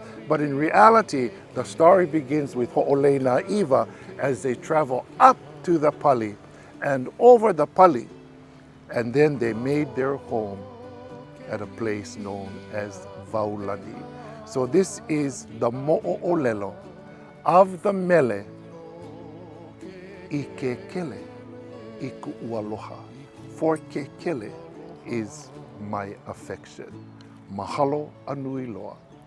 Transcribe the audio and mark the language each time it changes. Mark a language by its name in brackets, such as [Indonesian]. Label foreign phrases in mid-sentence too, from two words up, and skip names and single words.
[English] But in reality, the story begins with Ho'olei Na'iwa as they travel up to the pali and over the pali, and then they made their home at a place known as Vaulani. So this is the mo'olelo of the mele I KEKELE I ku'ualoha. For KEKELE is my affection. [Hawaiian] Mahalo anui loa.